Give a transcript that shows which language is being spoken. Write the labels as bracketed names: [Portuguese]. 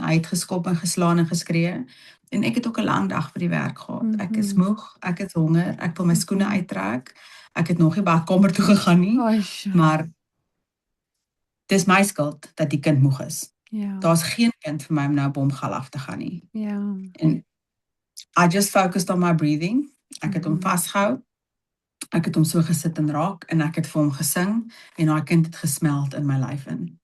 [Afrikaans] Hy het geskop en geslaan en geskree. En ek het ook 'n lang dag by die werk gehad. Ek is moeg, ek het honger, ek wil my skoene uittrek. Ek het nog nie badkamer toe gegaan nie, maar dis my skuld dat die kind moeg is. Ja. Daar's geen kind vir my om nou bomgal af te gaan nie. Ja. [English] En I just focused on my breathing. [Afrikaans] Ek het hom vasgehou. Ek het hom so gesit en raak en ek het vir hom gesing en daai kind het gesmelt in my lyf in.